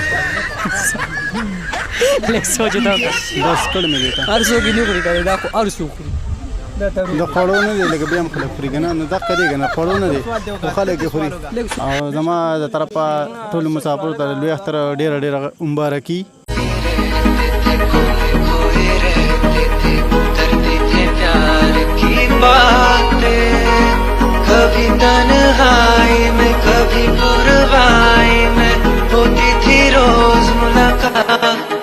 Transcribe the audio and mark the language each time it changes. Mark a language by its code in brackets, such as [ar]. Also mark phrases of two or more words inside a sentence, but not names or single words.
[ps] لږ سوچ ته وکړه بس کړ مې دی هر څوک یې نه خوري کنه دا خو هر څوک خوري د خوړو نه دی لکه بیا هم خلک خوري که نه نو دقه دی که نه خوړو نه دی خو خلک یې خوري او زما د طرفه ټولو مسافرو ته لوی اختر ډېره ډېره مبارکي [hi] कभी तन्हाई में कभी पुरवाई में होती थी रोज मुलाकात